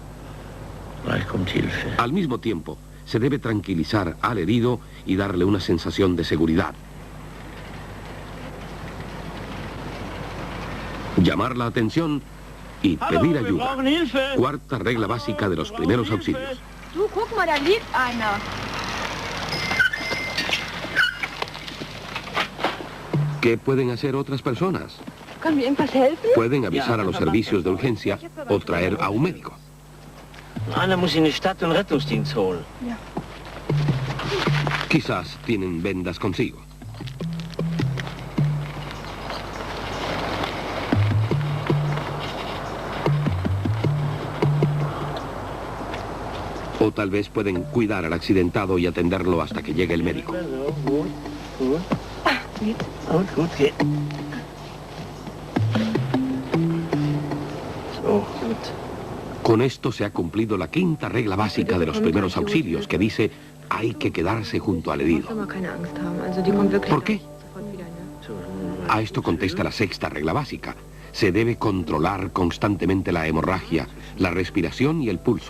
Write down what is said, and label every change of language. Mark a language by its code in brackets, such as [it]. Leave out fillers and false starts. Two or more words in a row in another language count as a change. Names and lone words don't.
[es] Al mismo tiempo, se debe tranquilizar al herido y darle una sensación de seguridad. Llamar la atención y pedir ayuda. Cuarta regla básica de los primeros auxilios. [de] Du, guck mal, da liegt einer. [es] ¿Qué pueden hacer otras personas? [de] Können wir ihm was helfen? [es] Pueden avisar a los servicios de urgencia o traer a un médico. [de] Einer muss in die Stadt einen Rettungsdienst holen. Ja. [es] Quizás tienen vendas consigo. O tal vez pueden cuidar al accidentado y atenderlo hasta que llegue el médico. [de] Gut, geht. So, gut. [es] Con esto se ha cumplido la quinta regla básica de los primeros auxilios, que dice: hay que quedarse junto al herido. ¿Por qué? A esto contesta la sexta regla básica. Se debe controlar constantemente la hemorragia, la respiración y el pulso.